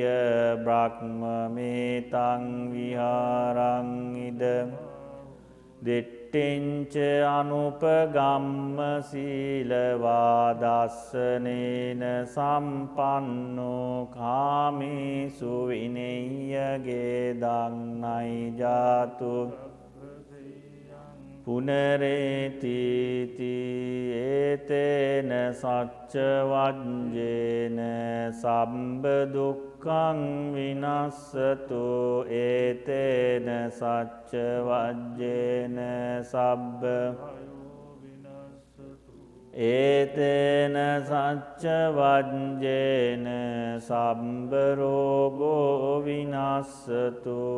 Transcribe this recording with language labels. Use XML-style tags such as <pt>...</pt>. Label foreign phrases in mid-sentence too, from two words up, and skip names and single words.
<pi>බ්‍රහ්මමේතං විහාරං ඉද දිට්ඨිංච අනුපගම්ම සීලවාදස්සනේන සම්පන්නෝ කාමේසු විනෙය්‍යගේ දන්නයි ජාතු පුනරේතිති ඒතේන සච්ච වජ්ජේන සම්බ දුක්ඛං විනස්සතු ඒතේන සච්ච වජ්ජේන සබ්බ ඒතේන සච්ච වජ්ජේන සම්බ රෝගෝ විනස්සතු</pi>